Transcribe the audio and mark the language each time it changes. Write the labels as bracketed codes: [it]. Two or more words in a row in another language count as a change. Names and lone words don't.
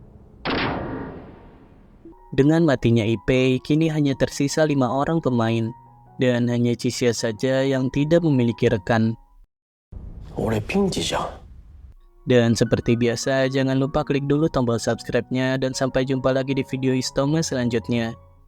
[id] Dengan matinya Ipei, kini hanya tersisa 5 orang pemain. dan hanya Chisia saja yang tidak memiliki rekan. [ja] 俺ピンチじゃん。 [id] Dan seperti biasa, jangan lupa klik dulu tombol subscribe-nya dan sampai jumpa lagi di video Histoma selanjutnya.